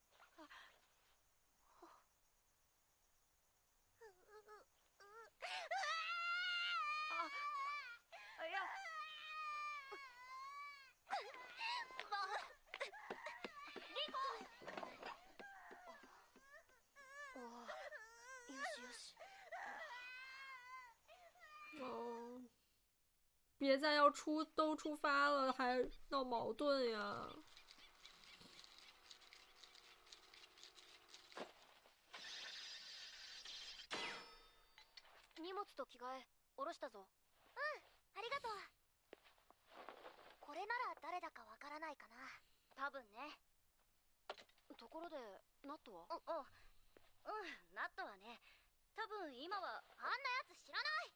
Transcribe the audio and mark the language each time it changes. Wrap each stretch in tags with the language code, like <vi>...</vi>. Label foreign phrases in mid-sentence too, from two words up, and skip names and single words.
<ja>あ、いや、よしよし。</ja> <zh>哦，别再要都出发了，还闹矛盾呀！</zh> <ja>荷物と着替え、下ろしたぞ。ありがとう。これなら誰だかわからないかな。多分ね。ところで、ナットは？ナットはね、多分今は。あんなやつ知らない。</ja>